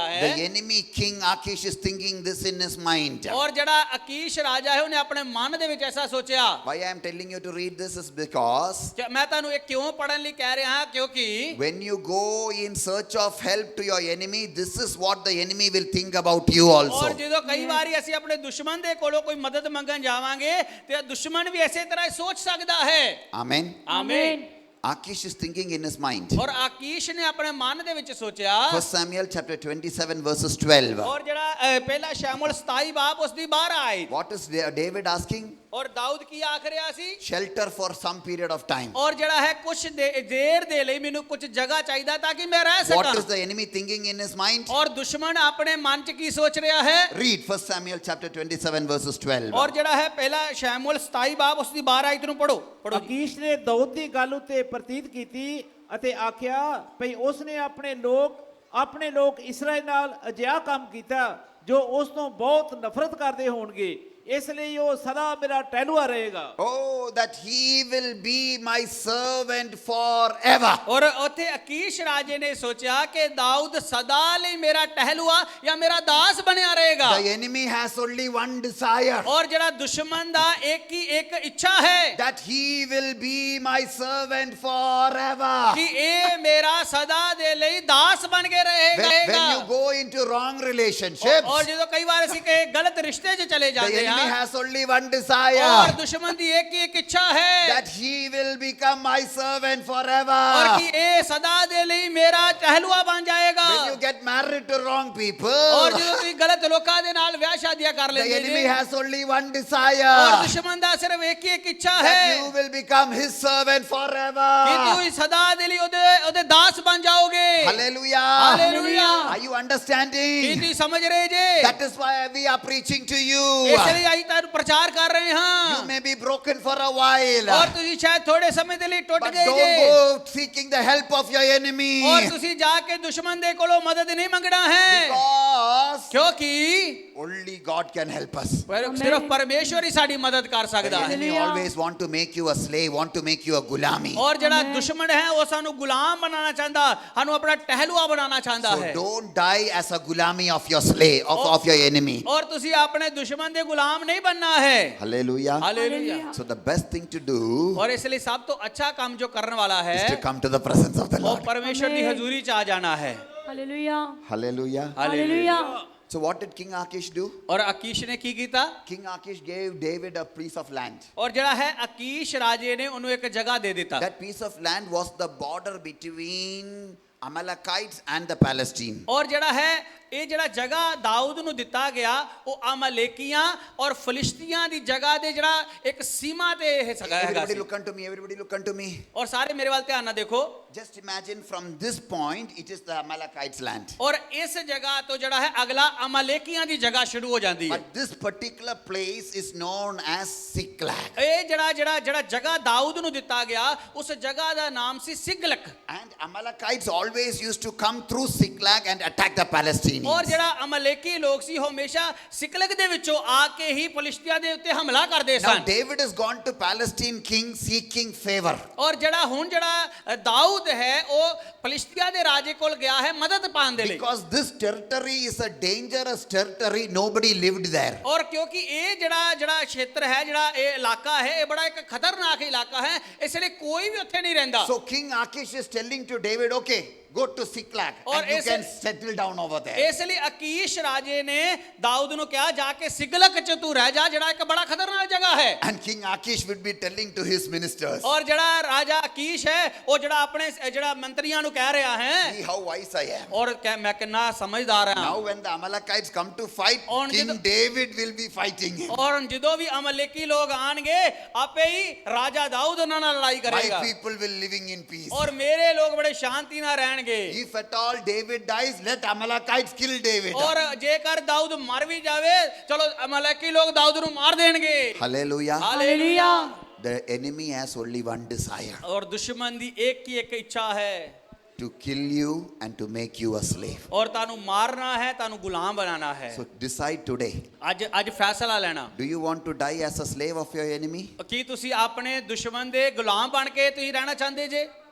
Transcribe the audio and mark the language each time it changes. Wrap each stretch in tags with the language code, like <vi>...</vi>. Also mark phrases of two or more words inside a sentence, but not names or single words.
<en>the</en> <pa>ਹੈ</pa> <en>enemy King Achish is thinking this in his mind.</en> <pa>ਔਰ ਜਿਹੜਾ ਆਕੀਸ਼ ਰਾਜਾ ਹੈ ਉਹਨੇ ਆਪਣੇ ਮਨ ਦੇ ਵਿੱਚ ਐਸਾ ਸੋਚਿਆ।</pa> <en>Why I am telling you to read this is because</en> <pa>ਕਿ ਮੈਂ ਤੁਹਾਨੂੰ ਇਹ ਕਿਉਂ ਪੜਨ ਲਈ ਕਹਿ ਰਿਹਾ ਹਾਂ ਕਿਉਂਕਿ</pa> <en>when you go in search of help to your enemy, this is what the enemy will think about you</en> <pa>ਔਰ</pa> <en>also.</en> <pa>ਜਦੋਂ ਕਈ ਵਾਰੀ ਅਸੀਂ ਆਪਣੇ ਦੁਸ਼ਮਣ ਦੇ ਕੋਲੋਂ ਕੋਈ ਮਦਦ ਮੰਗਣ ਜਾਵਾਂਗੇ ਤੇ ਦੁਸ਼ਮਣ ਵੀ ਐਸੇ ਤਰ੍ਹਾਂ ਹੀ ਸੋਚ ਸਕਦਾ ਹੈ।</pa> <en>Amen.</en> <pa>ਆਮੀਨ।</pa> <en>Achish is thinking in his mind.</en> <pa>ਔਰ ਆਕੀਸ਼ ਨੇ ਆਪਣੇ ਮਨ ਦੇ ਵਿੱਚ ਸੋਚਿਆ</pa> <en>1 Samuel chapter 27 verses 12.</en> <pa>ਔਰ ਜਿਹੜਾ ਪਹਿਲਾ ਸ਼ਮੂਏਲ 27 ਬਾਬ ਉਸ ਦੀ 12 ਆਈ</pa> <en>What is David asking?</en> <pa>ਔਰ ਦਾਊਦ ਕੀ ਆਖ ਰਿਹਾ ਸੀ</pa> <en>Shelter for some period of time.</en> <pa>ਔਰ ਜਿਹੜਾ ਹੈ ਕੁਝ ਦੇਰ ਦੇ ਲਈ ਮੈਨੂੰ ਕੁਝ ਜਗ੍ਹਾ ਚਾਹੀਦਾ ਤਾਂ ਕਿ ਮੈਂ ਰਹਿ</pa> <en>What is</en> <pa>ਸਕਾਂ।</pa> <en>the enemy thinking in his mind?</en> <pa>ਔਰ ਦੁਸ਼ਮਣ ਆਪਣੇ ਮਨ 'ਚ ਕੀ ਸੋਚ ਰਿਹਾ ਹੈ?</pa> <en>Read 1 Samuel chapter 27 verses 12.</en> <pa>ਔਰ ਜਿਹੜਾ ਹੈ ਪਹਿਲਾ ਸ਼ਮੂਏਲ 27 ਬਾਬ ਉਸ ਦੀ 12 ਆਇਤ ਨੂੰ ਪੜੋ ਜੀ। ਅਕੀਸ਼ ਨੇ ਦਾਊਦ ਦੀ ਗੱਲ ਉੱਤੇ ਪ੍ਰਤੀਤ ਕੀਤੀ ਅਤੇ ਆਖਿਆ ਭਈ ਉਸ ਨੇ ਆਪਣੇ ਲੋਕ ਇਸਰਾਏਲ ਨਾਲ ਅਜਿਹਾ ਕੰਮ ਕੀਤਾ ਜੋ ਉਸ ਤੋਂ ਬਹੁਤ ਨਫ਼ਰਤ ਕਰਦੇ ਹੋਣਗੇ ਇਸ ਲਈ ਉਹ ਸਦਾ ਮੇਰਾ ਟਹਿਲੂਆ ਰਹੇਗਾ।</pa> <en>Oh, that he will be my servant forever.</en> <pa>ਔਰ ਉੱਥੇ ਅਕੀਸ਼ ਰਾਜੇ ਨੇ ਸੋਚਿਆ ਕਿ ਦਾਊਦ ਸਦਾ ਲਈ ਮੇਰਾ ਟਹਿਲੂਆ ਜਾਂ ਮੇਰਾ ਦਾਸ ਬਣਿਆ ਰਹੇਗਾ।</pa> <en>The enemy has only one desire.</en> <pa>ਔਰ ਜਿਹੜਾ ਦੁਸ਼ਮਣ ਦਾ ਇੱਕ ਇੱਛਾ ਹੈ</pa> <en>That he will be my servant forever.</en> <pa>ਕਿ ਇਹ ਮੇਰਾ ਸਦਾ ਦੇ ਲਈ ਦਾਸ ਬਣ ਕੇ</pa> <en>When you</en> <pa>ਰਹੇਗਾ।</pa> <en>go into wrong relationships,</en> <pa>ਔਰ ਜਦੋਂ ਕਈ ਵਾਰ ਅਸੀਂ ਕਿ ਗਲਤ ਰਿਸ਼ਤੇ 'ਚ ਚਲੇ</pa> <en>the</en> <pa>ਜਾਂਦੇ</pa> <en>enemy</en> <pa>ਹਾਂ</pa> <en>has only one</en> <pa>ਔਰ</pa> <en>desire.</en> <pa>ਦੁਸ਼ਮਣ ਦੀ ਇੱਕ ਇੱਛਾ ਹੈ</pa> <en>That he will become my servant forever.</en> <pa>ਔਰ ਕਿ ਇਹ ਸਦਾ ਦੇ ਲਈ ਮੇਰਾ ਟਹਿਲੂਆ ਬਣ ਜਾਏਗਾ।</pa> <en>When you get married to wrong</en> <pa>ਔਰ</pa> <en>people,</en> <pa>ਜਦੋਂ ਤੁਸੀਂ ਗਲਤ ਲੋਕਾਂ ਦੇ ਨਾਲ ਵਿਆਹ ਸ਼ਾਦੀਆਂ ਕਰ</pa> <en>the</en> <pa>ਲੈਂਦੇ</pa> <en>enemy</en> <pa>ਜੀ</pa> <en>has only one</en> <pa>ਔਰ</pa> <en>desire.</en> <pa>ਦੁਸ਼ਮਣ ਦਾ ਸਿਰਫ ਇੱਕ ਇੱਛਾ</pa> <en>That</en> <pa>ਹੈ</pa> <en>you will become his servant</en> <pa>ਕਿ</pa> <en>forever.</en> <pa>ਤੁਸੀਂ ਸਦਾ ਦੇ ਲਈ ਉਹਦੇ ਦਾਸ ਬਣ ਜਾਓਗੇ।</pa> <en>Hallelujah.</en> <pa>ਹਾਲੇਲੂਇਆ।</pa> <en>Are you understanding?</en> <pa>ਕੀ ਤੁਸੀਂ ਸਮਝ ਰਹੇ ਜੇ?</pa> <en>That is why we are preaching to you.</en> <pa>ਇਸ ਲਈ ਅਸੀਂ ਤੁਹਾਨੂੰ ਪ੍ਰਚਾਰ ਕਰ ਰਹੇ</pa> <en>You</en> <pa>ਹਾਂ</pa> <en>may be broken for a while,</en> <pa>ਔਰ ਤੁਸੀਂ ਸ਼ਾਇਦ ਥੋੜੇ ਸਮੇਂ ਦੇ ਲਈ ਟੁੱਟ</pa> <en>but</en> <pa>ਗਏ</pa> <en>don't</en> <pa>ਜੇ</pa> <en>go seeking the help of your enemy.</en> <pa>ਔਰ ਤੁਸੀਂ ਜਾ ਕੇ ਦੁਸ਼ਮਣ ਦੇ ਕੋਲੋਂ ਮਦਦ ਨਹੀਂ ਮੰਗਣਾ ਹੈ</pa> <en>Because</en> <pa>ਕਿਉਂਕਿ</pa> <en>only God can help us.</en> <pa>ਸਿਰਫ ਪਰਮੇਸ਼ਵਰ ਹੀ ਸਾਡੀ ਮਦਦ ਕਰ</pa> <en>The</en> <pa>ਸਕਦਾ ਹੈ।</pa> <en>enemy always want to make you a slave, want to make you a gulami.</en> <pa>ਔਰ ਜਿਹੜਾ ਦੁਸ਼ਮਣ ਹੈ ਉਹ ਸਾਨੂੰ ਗੁਲਾਮ ਬਣਾਉਣਾ ਚਾਹੁੰਦਾ ਸਾਨੂੰ ਆਪਣਾ ਟਹਿਲੂਆ ਬਣਾਉਣਾ ਚਾਹੁੰਦਾ</pa> <en>So</en> <pa>ਹੈ</pa> <en>don't die as a gulami of your slave, of your enemy.</en> <pa>ਔਰ ਤੁਸੀਂ ਆਪਣੇ ਦੁਸ਼ਮਣ ਦੇ ਗੁਲਾਮ ਨਹੀਂ ਬਣਨਾ ਹੈ।</pa> <en>Hallelujah.</en> <pa>ਹਾਲੇਲੂਇਆ।</pa> <en>So the best thing to do</en> <pa>ਔਰ ਇਸ ਲਈ ਸਭ ਤੋਂ ਅੱਛਾ ਕੰਮ ਜੋ ਕਰਨ ਵਾਲਾ ਹੈ</pa> <en>is to come to the presence of the</en> <pa>ਉਹ</pa> <en>Lord.</en> <pa>ਪਰਮੇਸ਼ਵਰ ਦੀ ਹਜ਼ੂਰੀ ਚ ਆ ਜਾਣਾ ਹੈ।</pa> <en>Hallelujah. Hallelujah. Hallelujah. So what did King Achish do?</en> <pa>ਔਰ ਆਕੀਸ਼ ਨੇ ਕੀ ਕੀਤਾ?</pa> <en>King Achish gave David a piece of land.</en> <pa>ਔਰ ਜਿਹੜਾ ਹੈ ਆਕੀਸ਼ ਰਾਜੇ ਨੇ ਉਹਨੂੰ ਇੱਕ ਜਗ੍ਹਾ ਦੇ ਦਿੱਤਾ।</pa> <en>That piece of land was the border between Amalekites and the Palestine.</en> <pa>ਔਰ ਜਿਹੜਾ ਹੈ ਇਹ ਜਿਹੜਾ ਜਗ੍ਹਾ ਦਾਊਦ ਨੂੰ ਦਿੱਤਾ ਗਿਆ ਉਹ ਅਮਲੇਕੀਆਂ ਔਰ ਫਲਿਸਤੀਆਂ ਦੀ ਜਗ੍ਹਾ ਦੇ ਜਿਹੜਾ ਇੱਕ ਸੀਮਾ ਤੇ ਇਹ ਹੈਗਾ</pa> <en>Everybody</en> <pa>ਸੀ।</pa> <en>look unto me. Everybody look unto me.</en> <pa>ਔਰ ਸਾਰੇ ਮੇਰੇ ਵੱਲ ਧਿਆਨ ਨਾਲ ਦੇਖੋ</pa> <en>Just imagine from this point, it is the Amalekites' land.</en> <pa>ਔਰ ਇਸ ਜਗ੍ਹਾ ਤੋਂ ਜਿਹੜਾ ਹੈ ਅਗਲਾ ਅਮਲੇਕੀਆਂ ਦੀ ਜਗ੍ਹਾ ਸ਼ੁਰੂ ਹੋ ਜਾਂਦੀ ਹੈ।</pa> <en>But this particular place is known as Siklag.</en> <pa>ਇਹ ਜਿਹੜਾ ਜਗ੍ਹਾ ਦਾਊਦ ਨੂੰ ਦਿੱਤਾ ਗਿਆ ਉਸ ਜਗ੍ਹਾ ਦਾ ਨਾਮ ਸੀ ਸਿਗਲਕ।</pa> <en>And Amalekites always used to come through Siklag and attack the Palestinians.</en> <pa>ਔਰ ਜਿਹੜਾ ਅਮਲੇਕੀ ਲੋਕ ਸੀ ਹਮੇਸ਼ਾ ਸਿਕਲਗ ਦੇ ਵਿੱਚੋਂ ਆ ਕੇ ਹੀ ਫਲਿਸਤੀਆਂ ਦੇ ਉੱਤੇ ਹਮਲਾ ਕਰਦੇ</pa> <en>Now</en> <pa>ਸਨ।</pa> <en>David has gone to Palestine king seeking favor.</en> <pa>ਔਰ ਜਿਹੜਾ ਦਾਊਦ ਹੈ ਉਹ ਫਲਿਸਤੀਆਂ ਦੇ ਰਾਜੇ ਕੋਲ ਗਿਆ ਹੈ ਮਦਦ ਪਾਉਣ ਦੇ ਲਈ।</pa> <en>Because this territory is a dangerous territory, nobody lived there.</en> <pa>ਔਰ ਕਿਉਂਕਿ ਇਹ ਜਿਹੜਾ ਖੇਤਰ ਹੈ ਜਿਹੜਾ ਇਹ ਇਲਾਕਾ ਹੈ ਇਹ ਬੜਾ ਇੱਕ ਖਤਰਨਾਕ ਇਲਾਕਾ ਹੈ ਇਸ ਲਈ ਕੋਈ ਵੀ ਉੱਥੇ ਨਹੀਂ ਰਹਿੰਦਾ।</pa> <en>So King Achish is telling to David, okay, go to Siklag</en> <hi>और</hi> <en>and you</en> <hi>ऐसे-</hi> <en>can settle down over there.</en> <pa>ਇਸ ਲਈ ਅਕੀਸ਼ ਰਾਜੇ ਨੇ ਦਾਊਦ ਨੂੰ ਕਿਹਾ ਜਾ ਕੇ ਸਿਗਲਕ ਚ ਤੂੰ ਰਹਿ ਜਾ, ਜਿਹੜਾ ਇੱਕ ਬੜਾ ਖਤਰਨਾਕ ਜਗ੍ਹਾ ਹੈ।</pa> <en>And King Achish would be telling to his ministers,</en> <pa>ਔਰ ਜਿਹੜਾ ਰਾਜਾ ਅਕੀਸ਼ ਹੈ ਉਹ ਜਿਹੜਾ ਆਪਣੇ ਜਿਹੜਾ ਮੰਤਰੀਆਂ ਨੂੰ ਕਹਿ ਰਿਹਾ ਹੈ</pa> <en>see how wise I am.</en> <pa>ਔਰ ਮੈਂ ਕਿੰਨਾ ਸਮਝਦਾਰ ਹਾਂ।</pa> <en>Now when the Amalekites come to fight, On King</en> <pa>ਜਦੋਂ-</pa> <en>David will be fighting him.</en> <pa>ਔਰ ਜਦੋਂ ਵੀ ਅਮਲੇਕੀ ਲੋਕ ਆਣਗੇ ਆਪੇ ਹੀ ਰਾਜਾ ਦਾਊਦ ਉਹਨਾਂ ਨਾਲ ਲੜਾਈ</pa> <en>My</en> <pa>ਕਰੇਗਾ</pa> <en>people will living in peace.</en> <pa>ਔਰ ਮੇਰੇ ਲੋਕ ਬੜੇ ਸ਼ਾਂਤੀ ਨਾਲ ਰਹਿਣਗੇ।</pa> <en>If at all David dies, let Amalekites kill David.</en> <pa>ਔਰ ਜੇਕਰ ਦਾਊਦ ਮਰ ਵੀ ਜਾਵੇ ਚਲੋ ਅਮਲੇਕੀ ਲੋਕ ਦਾਊਦ ਨੂੰ ਮਾਰ ਦੇਣਗੇ।</pa> <en>Hallelujah.</en> <pa>ਹਾਲੇਲੂਇਆ।</pa> <en>The enemy has only one desire,</en> <pa>ਔਰ ਦੁਸ਼ਮਣ ਦੀ ਇੱਕ ਹੀ ਇੱਕ ਇੱਛਾ ਹੈ</pa> <en>to kill you and to make you a slave.</en> <pa>ਔਰ ਤੁਹਾਨੂੰ ਮਾਰਨਾ ਹੈ, ਤੁਹਾਨੂੰ ਗੁਲਾਮ ਬਣਾਉਣਾ ਹੈ।</pa> <en>So decide today.</en> <pa>ਅੱਜ ਫੈਸਲਾ ਲੈਣਾ।</pa> <en>Do you want to die as a slave of your enemy?</en> <pa>ਕੀ ਤੁਸੀਂ ਆਪਣੇ ਦੁਸ਼ਮਣ ਦੇ ਗੁਲਾਮ ਬਣ ਕੇ ਤੁਸੀਂ ਰਹਿਣਾ ਚਾਹੁੰਦੇ ਜੇ?</pa>